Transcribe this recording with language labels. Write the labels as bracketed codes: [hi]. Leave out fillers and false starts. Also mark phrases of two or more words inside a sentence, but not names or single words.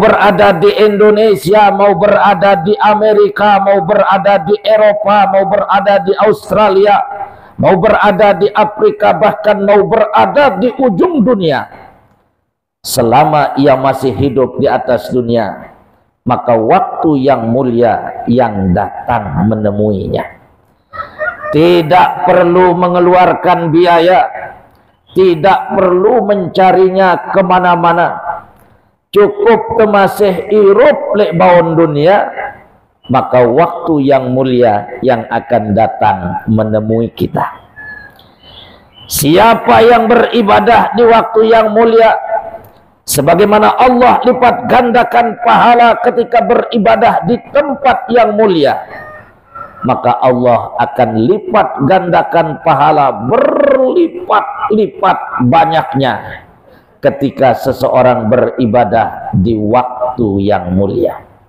[id] berada di Indonesia, mau berada di Amerika, mau berada di Eropa, mau berada di Australia, mau berada di Afrika, bahkan mau berada di ujung dunia, selama ia masih hidup di atas dunia, maka waktu yang mulia yang datang menemuinya. Tidak perlu mengeluarkan biaya, tidak perlu mencarinya kemana-mana, cukup [sas] temasih irup lek baun dunia, [id] maka waktu yang mulia yang akan datang menemui kita. Siapa yang beribadah di waktu yang mulia, sebagaimana Allah lipat gandakan pahala ketika beribadah di tempat yang mulia, maka Allah akan lipat gandakan pahala berlipat-lipat banyaknya ketika seseorang beribadah di waktu yang mulia.